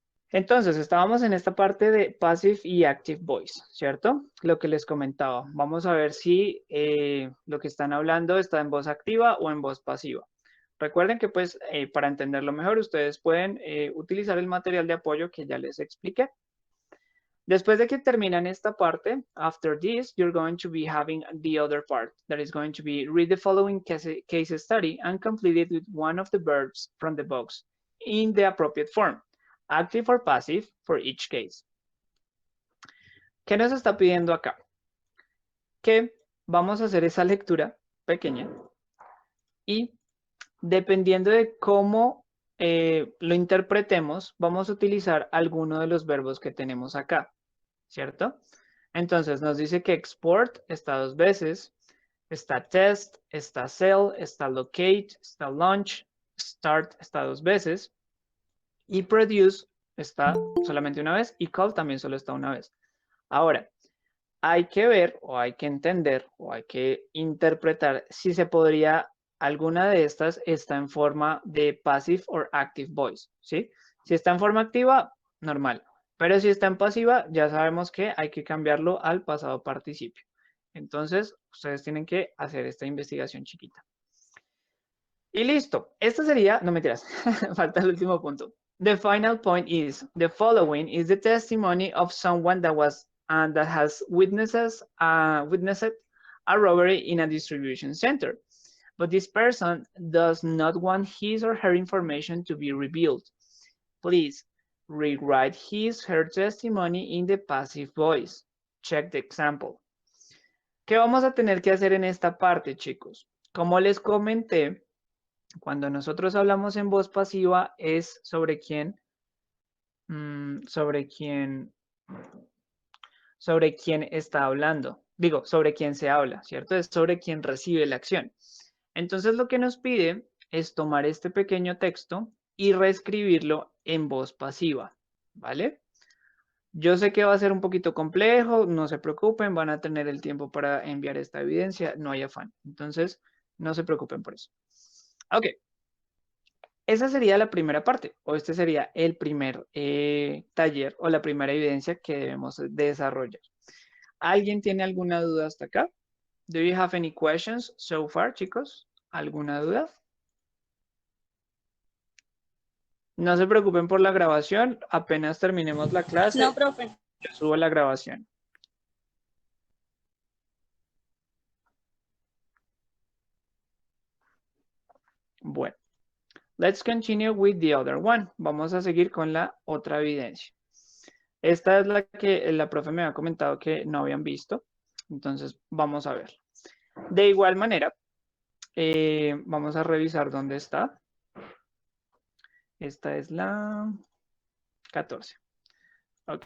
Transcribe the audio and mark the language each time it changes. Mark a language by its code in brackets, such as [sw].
[es] Entonces, estábamos en esta parte de Passive y Active Voice, ¿cierto? Lo que les comentaba. Vamos a ver si lo que están hablando está en voz activa o en voz pasiva. Recuerden que, pues, para entenderlo mejor, ustedes pueden utilizar el material de apoyo que ya les expliqué. Después de que terminan esta parte, [en] after this, you're going to be having the other part that is going to be read the following case study and complete it with one of the verbs from the box in the appropriate form, active or passive for each case. [es] ¿Qué nos está pidiendo acá? Que vamos a hacer esa lectura pequeña y dependiendo de cómo lo interpretemos, vamos a utilizar alguno de los verbos que tenemos acá, ¿cierto? Entonces nos dice que export está 2 veces, está test, está sell, está locate, está launch, start está 2 veces y produce está solamente una vez y call también solo está una vez. Ahora, hay que ver o hay que entender o hay que interpretar si se podría, alguna de estas está en forma de passive or active voice, ¿sí? Si está en forma activa, normal. Pero si está en pasiva, ya sabemos que hay que cambiarlo al pasado participio. Entonces, ustedes tienen que hacer esta investigación chiquita. Y listo. Esto sería, no mentiras, falta el último punto. [en] The final point is, the following is the testimony of someone that was that has witnessed a robbery in a distribution center. But this person does not want his or her information to be revealed. Please rewrite his or her testimony in the passive voice. Check the example. [es] ¿Qué vamos a tener que hacer en esta parte, chicos? Como les comenté, cuando nosotros hablamos en voz pasiva es sobre quién, sobre quién está hablando. Digo, sobre quién se habla, ¿cierto? Es sobre quién recibe la acción. Entonces lo que nos pide es tomar este pequeño texto y reescribirlo en voz pasiva, ¿vale? Yo sé que va a ser un poquito complejo, no se preocupen, van a tener el tiempo para enviar esta evidencia, no hay afán. Entonces, no se preocupen por eso. Ok. Esa sería la primera parte, o este sería el primer taller o la primera evidencia que debemos desarrollar. ¿Alguien tiene alguna duda hasta acá? [en] Do you have any questions so far, chicos? [es] ¿Alguna duda? No se preocupen por la grabación, apenas terminemos la clase. No, profe. Yo subo la grabación. [en] Bueno, let's continue with the other one. [es] Vamos a seguir con la otra evidencia. Esta es la que la profe me había comentado que no habían visto. Entonces, vamos a ver. De igual manera, vamos a revisar dónde está. Esta es la 14. Ok.